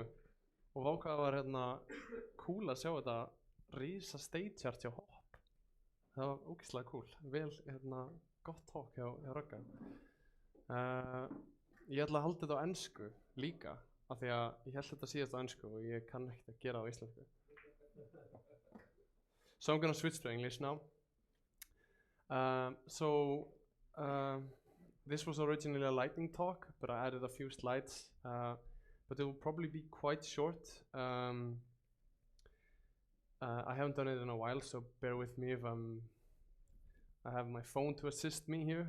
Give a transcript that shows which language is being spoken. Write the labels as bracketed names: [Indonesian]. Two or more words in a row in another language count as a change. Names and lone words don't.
[Icelandic] Og vákað var hérna cool að sjá þetta rísa stage-art hjá Hopp. Það var ógeðslega cool. Vel hérna gott talk hjá Rögga. Ég ætla að halda þetta á ensku líka af því að ég held þetta síðast á ensku og ég kann ekkert að gera á íslensku. [English] So I'm gonna switch to English now. This was originally a lightning talk, but I added a few slides. But it will probably be quite short. I haven't done it in a while, so bear with me if I have my phone to assist me here.